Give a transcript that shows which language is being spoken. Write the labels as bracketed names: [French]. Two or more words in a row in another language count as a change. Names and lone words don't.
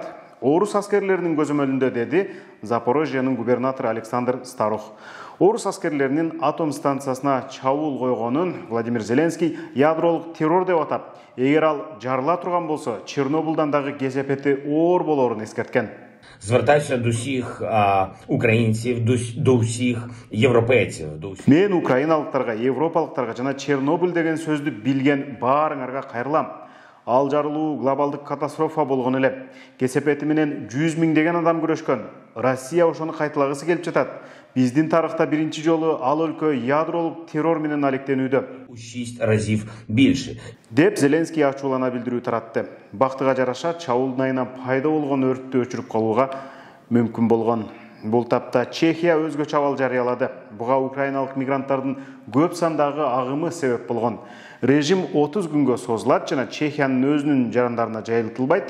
[Kyrgyz] Орус аскерлеринин көзөмөлүндө, деди Запорожьенин губернатору Александр Старух. Орус аскерлеринин атом станциясына чабуул койгонун Владимир Зеленский ядролук террор деп атап, эгер ал жарыла турган болсо, Чернобылдан дагы кесепети оор болоорун эскерткен. [Ukrainian] Звертаюся до всіх українців, до всіх європейців. [Kyrgyz] Мен украиналыктарга, европалыктарга жана Чернобыль деген сөздү билген баарыңарга кайрылам. Ал жарылуу глобалдык катастрофа болгон эле. Кесепети менен 100 миңдеген адам күрөшкөн. Россия ошону кайталагысы келип жатат. Биздин тарыхта биринчи жолу ал өлкө ядролук террор менен алектенүүдө. [Ukrainian] 6 разів більше. [Kyrgyz] Деп Зеленский ачуулана билдирүү таратты. Бактыга жараша чабуулдун айынан пайда болгон өрттү өчүрүп калууга мүмкүн болгон. Бул тапта Чехия өзгөчө абал жарыялады. Буга украиналык мигранттардын көп сандагы агымы себеп болгон. Режим 30 күнгө созулат жана Чехиянын өзүнүн жарандарына жайылтылбайт.